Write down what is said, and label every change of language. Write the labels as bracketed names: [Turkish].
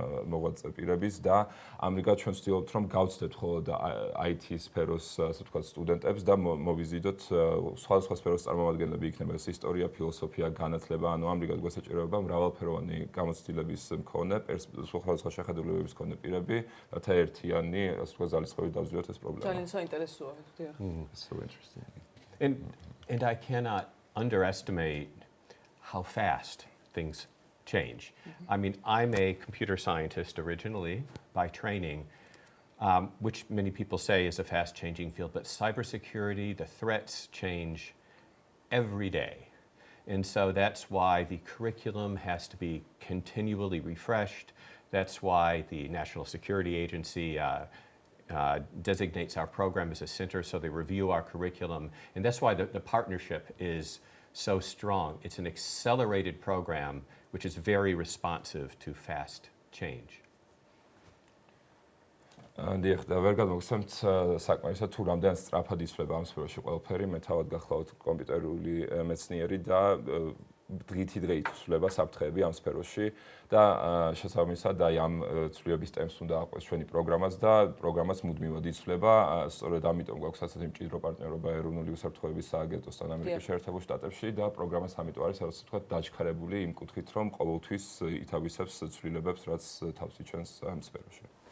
[Georgian] მოღვაწე პირების და ამრიგად ჩვენ ვცდილობთ რომ გავცდეთ მხოლოდ IT სფეროს ასე ვთქვათ სტუდენტებს და მოვიზიდოთ სხვადასხვა სფეროს წარმომადგენლები, იქნება ეს ისტორია, ფილოსოფია, განათლება, ანუ ამრიგად გვესაჭიროება მრავალფეროვანი გამოცდილების მქონე, სხვადასხვა შეხედულებების მქონე პირები, რათა ერთიანი ასე ვთქვათ ძალისხმევით დავსვიოთ ეს პრობლემა. ძალიან საინტერესოა, დიახ. [English] So interesting. And I cannot underestimate how fast things change. I mean, I'm a computer scientist originally by training, which many people say is a fast-changing field, but cybersecurity, the threats change every day. And so that's why the curriculum has to be continually refreshed. That's why the National Security Agency designates our program as a center, so they review our curriculum. And that's why the partnership is so strong. It's an accelerated program, which is very responsive to fast change. [Georgian] დიახ, და ვერ გადმოგცემთ საკმარისად თუ რამდენად სწრაფად იცვლება ამ სფეროში ყველაფერი, მე თავად გახლავთ კომპიუტერული მეცნიერი და დღითი დღე იცვლება საფრთხეები ამ სფეროში და შესაბამისად აი ამ ცვლილების ტემპს უნდა აყვეს ჩვენი პროგრამაც და პროგრამაც მუდმივად იცვლება, სწორედ ამიტომ გვაქვს ასეთი მჭიდრო პარტნიორობა ეროვნული უსაფრთხოების სააგენტოსთან ამერიკის შეერთებულ შტატებში და პროგრამას ამიტომ არის ასე ვთქვათ დაჩქარებული იმ კუთხით, რომ ყოველთვის ითავისებს ცვლილებებს, რაც თავს იჩენს ამ სფეროში.